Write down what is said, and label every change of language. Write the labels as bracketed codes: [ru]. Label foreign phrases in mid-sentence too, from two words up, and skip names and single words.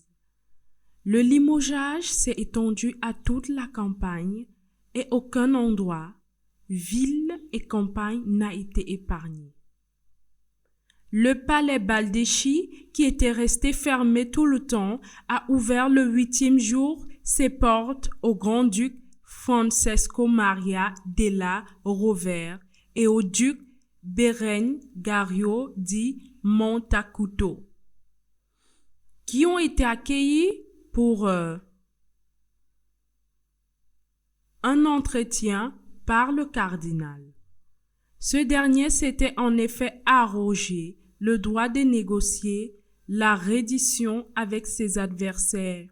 [fr] Le limogeage s'est étendu à toute la campagne et aucun endroit, ville et campagne, n'a été épargné. Le palais Baldeschi, qui était resté fermé tout le temps, a ouvert le 8e jour ses portes au grand-duc Francesco Maria della Rovere et au duc Berengario di Montacuto, qui ont été accueillis pour un entretien par le cardinal. Ce dernier s'était en effet arrogé le droit de négocier la reddition avec ses adversaires.